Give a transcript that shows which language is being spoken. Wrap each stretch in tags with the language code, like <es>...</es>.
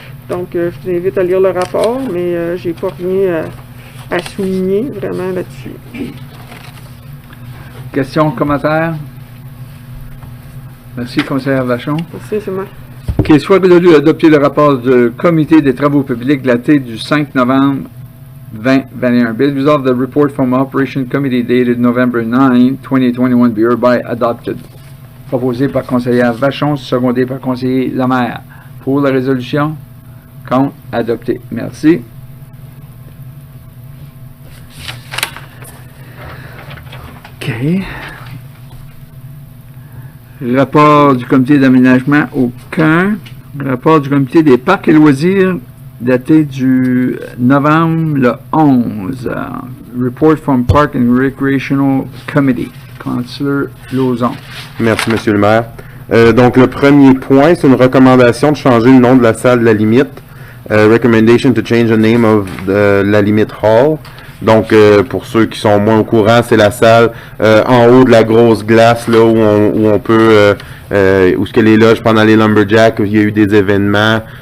<fr>Donc, je vous invite à lire le rapport, mais j'ai pas rien à souligner vraiment là-dessus. Questions, commentaires? Merci, conseillère Vachon. Merci, c'est moi. Qu'il soit résolu d'adopter le rapport du Comité des travaux publics daté du 5 novembre 2021.</fr> <en>Be it resolved, the report from Operation Committee dated November 9, 2021 be hereby adopted.</en> <fr>Proposé par conseillère Vachon, secondé par conseiller Lemaire. Pour la résolution? Contre? Adopté. Merci. OK. Rapport du comité d'aménagement, aucun. Rapport du comité des parcs et loisirs daté du novembre le 11.</fr> <en>Report from Park and Recreational Committee. Councilleur Lauzon.</en> <fr>Merci, Monsieur le maire. Donc, le premier point, c'est une recommandation de changer le nom de la salle de la limite.</fr> <en>Recommendation to change the name of la limite hall.</en> <fr>Donc, pour ceux qui sont moins au courant, c'est la salle en haut de la grosse glace, là, où on peut, où ce que les loges pendant les Lumberjacks, il y a eu des événements.</fr>